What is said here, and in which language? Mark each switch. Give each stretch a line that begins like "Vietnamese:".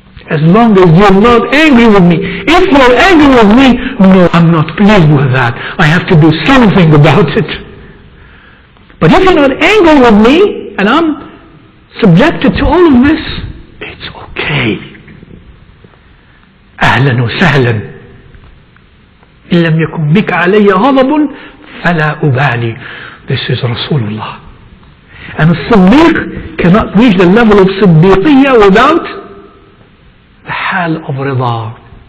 English: As long as you're not angry with me. If you're angry with me, no, I'm not pleased with that. I have to do something about it. But if you're not angry with me, and I'm subjected to all of this, it's okay.
Arabic: أهلا وسهلا. إن لم يكن بك علي غضب فلا أبالي.
English: This is Rasulullah. And a Siddiq cannot reach the level of Siddiqiyya without the hal of rida.